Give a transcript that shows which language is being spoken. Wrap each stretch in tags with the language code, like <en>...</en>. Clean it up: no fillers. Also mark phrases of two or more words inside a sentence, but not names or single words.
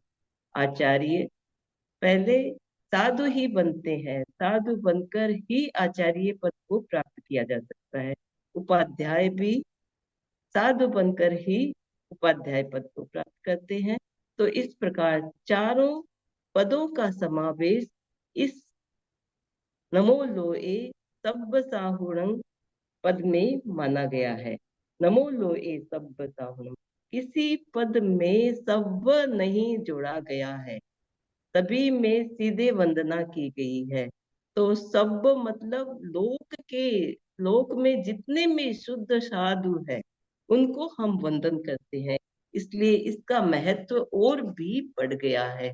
<hi>आचार्य पहले साधु ही बनते हैं, साधु बनकर ही आचार्य पद को प्राप्त किया जा सकता है। उपाध्याय भी साधु बनकर ही उपाध्याय पद को प्राप्त करते हैं। तो इस प्रकार चारों पदों का समावेश इस</hi> <pra>नमो लोए सब्ब साहुणं</pra> <hi>पद में माना गया है।</hi> <pra>नमो लोए सब्ब साहुणं,</pra> <hi>किसी पद में सब्ब नहीं जोड़ा गया है, सभी में सीधे वंदना की गई है। तो सब मतलब लोक में जितने में शुद्ध साधु है उनको हम वंदन करते हैं, इसलिए इसका महत्व और भी बढ़ गया है।</hi>